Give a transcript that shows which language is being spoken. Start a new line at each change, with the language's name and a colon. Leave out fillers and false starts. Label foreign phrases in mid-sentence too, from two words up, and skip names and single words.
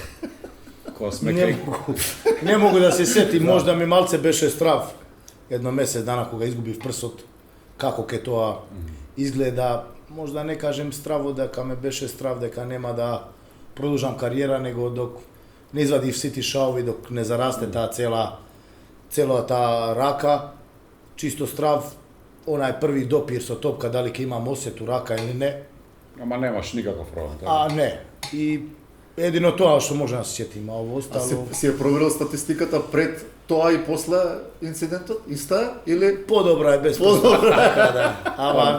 Serbian: Не могу да се сетим, можда
Macedonian: ми малце беше страв едно месец дана кога изгубив прсот, како ке тоа изгледа. Можда не кажем страво дека ме беше страв дека нема да продолжам кариера, него док не извадив сите шаови, док не зарасте таа целата рака, чисто страв,
Serbian: onaj prvi dopir
Macedonian: со топка, дали ќе имам осету рака или не. Ама немаш никаков проблем. А не. И едино тоа што може да се сетим,
Serbian: а ово остало...
Macedonian: си ја проверил статистиката пред тоа и после инцидентот? Иста е? Или... Подобро е без така да. Ама